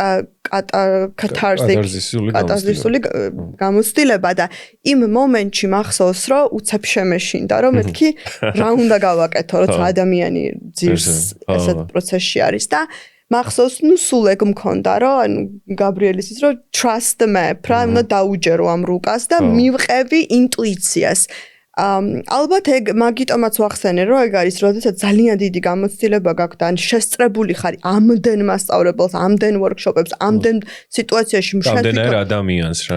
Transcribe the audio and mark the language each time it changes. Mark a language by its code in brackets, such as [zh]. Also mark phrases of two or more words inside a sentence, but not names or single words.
[ka] კატარზისული გამოცდილება და იმ მომენტში მახსოვს, რომ უცებ შემეშინდა, რომ მეთქი რა უნდა გავაკეთო, როცა ადამიანი ძირს ესეთ პროცესში არის და მახსოვს, ნუ სულ ეგ მქონდა, რომ ანუ გაბრიელის ის რომ [en] trust the map, [ka] რა უნდა დაუჯერო ამ რუკას და მივყევი ინტუიციას. ალბათ ეგ მაგიტომაც ვახსენე, რომ ეგ არის, როდესაც ძალიან დიდი გამოცდილება გაქვს და შესწრებული ხარ ამდენ მასწავლებელს, ამდენ workshop-ებს, ამდენ სიტუაციაში მშენდენ ადამიანს რა.